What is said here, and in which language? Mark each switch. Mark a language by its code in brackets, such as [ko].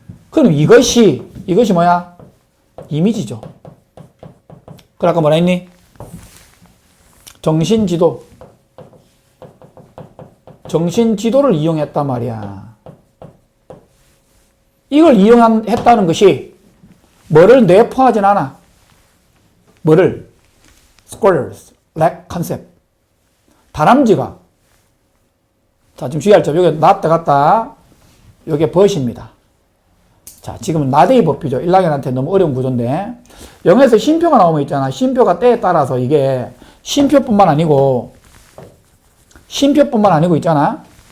[ko] 그럼 이것이 뭐야? 이미지죠. 그래 아까 뭐라 했니? 정신지도를 이용했단 말이야. 이걸 이용했다는 것이 뭐를 내포하진 않아. 뭐를? [en] Squirrels lack concept. [ko] 다람쥐가, 자 지금 주의할 점, 여기 낫다 갔다, 여기 벗입니다. 자, 지금은 나대의 법이죠. 1학년한테 너무 어려운 구조인데, 영어에서 쉼표가 나오면 있잖아. 쉼표가 때에 따라서 이게 쉼표뿐만 아니고 있잖아.